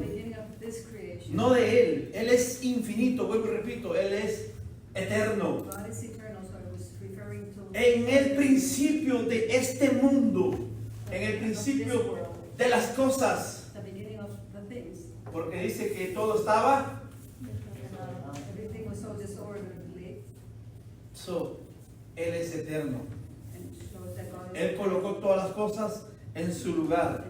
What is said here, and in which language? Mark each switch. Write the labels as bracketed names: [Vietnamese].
[English] beginning of this creation. [Spanish] No de Él. Él es infinito. Vuelvo y repito. Él es eterno. [English] God is eternal, so it was referring to [Spanish] En el principio de este mundo. En el principio de las cosas. [English] the beginning of the things. [Spanish] Porque dice que todo estaba. [English] Everything was so disorderly [Spanish] So, Él es eterno. [English] and shows that God is [Spanish] Él colocó todas las cosas en su lugar.